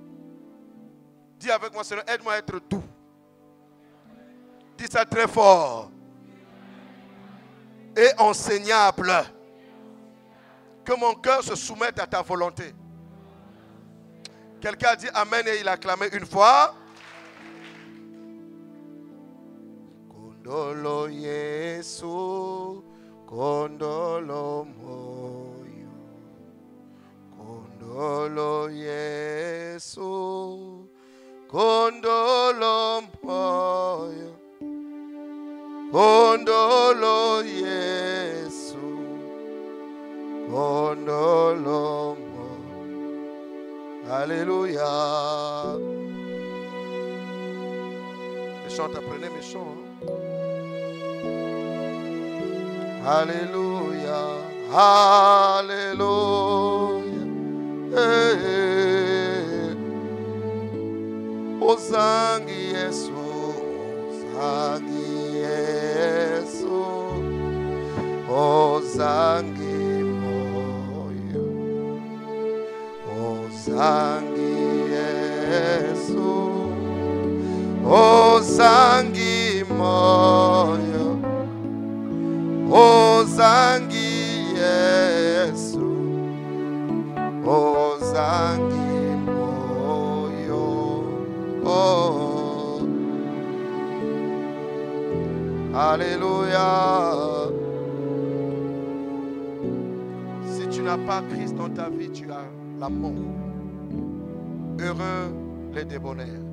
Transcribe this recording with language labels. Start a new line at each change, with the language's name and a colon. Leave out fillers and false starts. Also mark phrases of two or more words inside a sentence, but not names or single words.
French: Dis avec moi, Seigneur, aide-moi à être doux. Dis ça très fort. Et enseignable. Que mon cœur se soumette à ta volonté. Quelqu'un a dit Amen et il a clamé une fois.
Lingala: Kondolo Yesu, Kondolo Moyo, Kondolo Yesu, Kondolo Moyo, Kondolo Yesu. Kondolo.
French: Alléluia. Les chants, apprenez mes chants. Alléluia. Alléluia.
Lingala: Ozangi Yesu. Ozangi Yesu. Ozangi. Ozangi Yesu, Ozangi moyo, Ozangi Yesu, Ozangi moyo.
French: Oh. Alléluia. Si tu n'as pas Christ dans ta vie, tu as la mort. Heureux les débonnaires.